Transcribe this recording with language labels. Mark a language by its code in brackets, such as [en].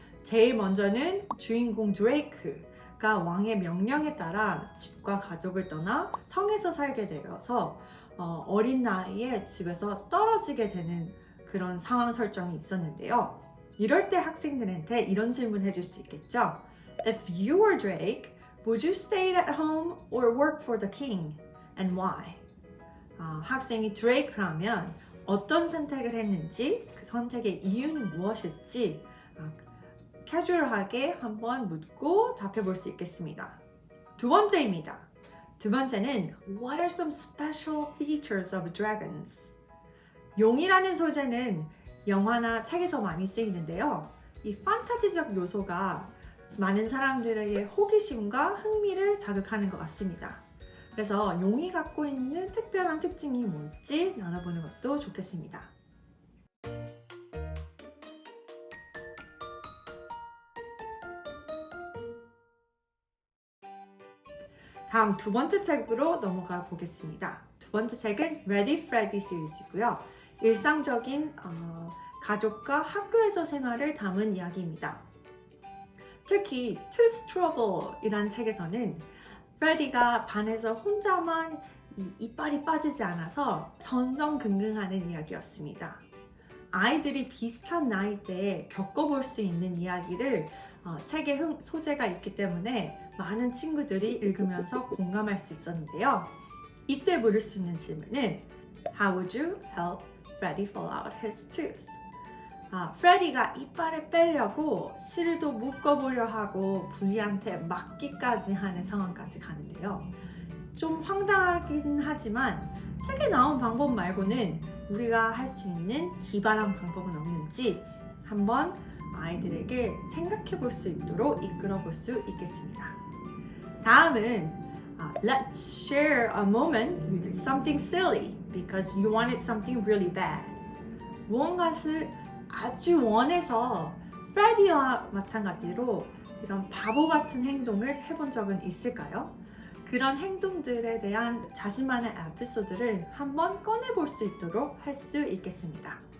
[ko] 제일 먼저는 주인공 드레이크가 왕의 명령에 따라 집과 가족을 떠나 성에서 살게 되어서 어린 나이에 집에서 떨어지게 되는 그런 상황 설정이 있었는데요. 이럴 때 학생들한테 이런 질문 해줄 수 있겠죠. [en] If you were Drake, would you stay at home or work for the king? And why? [ko] 학생이 드레이크라면 어떤 선택을 했는지, 그 선택의 이유는 무엇일지 캐주얼하게 한번 묻고 답해 볼 수 있겠습니다. 두 번째입니다. 두 번째는 [en] What are some special features of dragons? [ko] 용이라는 소재는 영화나 책에서 많이 쓰이는데요. 이 판타지적 요소가 많은 사람들에게 호기심과 흥미를 자극하는 것 같습니다. 그래서 용이 갖고 있는 특별한 특징이 뭘지 나눠보는 것도 좋겠습니다. 다음 두 번째 책으로 넘어가 보겠습니다. 두 번째 책은 Ready Freddy 시리즈이고요. 일상적인 가족과 학교에서 생활을 담은 이야기입니다. 특히 Tooth Trouble이란 책에서는 프레디가 반에서 혼자만 이빨이 빠지지 않아서 전전긍긍하는 이야기였습니다. 아이들이 비슷한 나이대에 겪어볼 수 있는 이야기를 책의 소재가 있기 때문에 많은 친구들이 읽으면서 공감할 수 있었는데요. 이때 물을 수 있는 질문은 [en] How would you help Freddy fall out his tooth? [ko] 프레디가 이빨을 빼려고 실도 묶어보려 하고 분리한테 맞기까지 하는 상황까지 가는데요. 좀 황당하긴 하지만 책에 나온 방법 말고는 우리가 할 수 있는 기발한 방법은 없는지 한번 아이들에게 생각해 볼 수 있도록 이끌어 볼 수 있겠습니다. 다음은 [en] Let's share a moment with something silly because you wanted something really bad. [ko] 무언가를 아주 원해서 프레디와 마찬가지로 이런 바보 같은 행동을 해본 적은 있을까요? 그런 행동들에 대한 자신만의 에피소드를 한번 꺼내볼 수 있도록 할 수 있겠습니다.